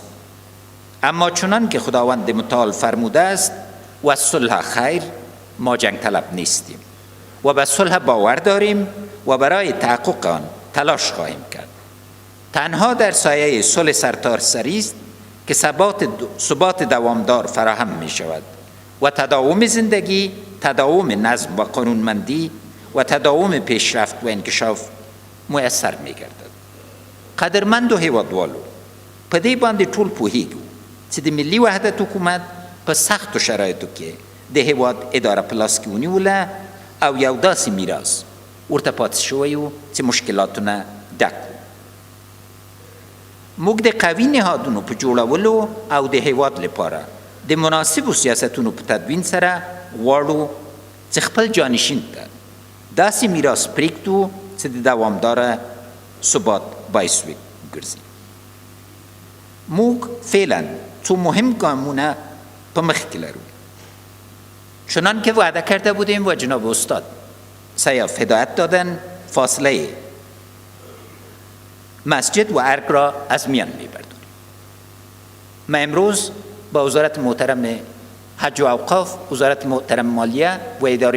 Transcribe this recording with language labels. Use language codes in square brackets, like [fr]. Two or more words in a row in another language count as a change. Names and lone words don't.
[fa] اما چنان که خداوند متعال فرموده است [ar] و صلح خیر، [fa] ما جنگ طلب نیستیم و به صلح باور داریم و برای تحقق آن تلاش خواهیم کرد. تنها در سایه صلح سرتاسری است که ثبات دوامدار فراهم می شود و تداوم زندگی، تداوم نظم و قانونمندی و تداوم پیشرفت و انکشاف میسر می گردد. [ps] قدرمند و هیوادوالو، په دې باندې ټول پوهیږو چې د ملي وحدت حکومت په سختو شرایطو کې د هیواد اداره په لاس کې ونیوله او یو داسې میراث ورته پاتې شوی و چې مشکلاتونه ډک و. موږ د قوي نهادونو په جوړولو او د هیواد لپاره د مناسبو سیاستونو په تدوین سره غواړو چې خپل جانشین ته داسې میراث پرېږدو چې د دوامداره ثبات باعث وګرځي. موږ فعلا څو مهم ګامونه په مخ کې لرو. [fa] چنان که وعده کرده بودیم و جناب استاد سیاف هدایت دادن، فاصله مسجد و ارگ را از میان میبردیم. ما امروز با وزارت محترم حج و اوقاف، وزارت محترم مالیه و اداره